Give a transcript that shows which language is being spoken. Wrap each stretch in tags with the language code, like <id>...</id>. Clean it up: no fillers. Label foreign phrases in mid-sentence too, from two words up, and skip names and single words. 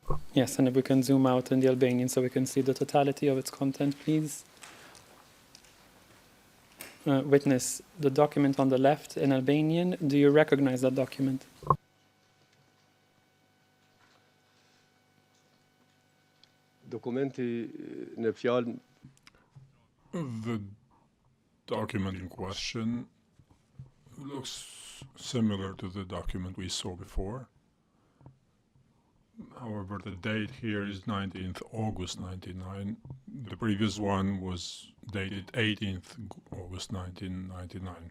<en>Yes, and if we can zoom out in the Albanian so we can see the totality of its content, please. Witness, the document on the left in Albanian, do you recognize that document?</en> <sq>Dokumenti në fjalë</sq> <en>The document in question looks similar to the document we saw before. However, the date here is 19th August 99. The previous one was dated 18th August 1999.</en>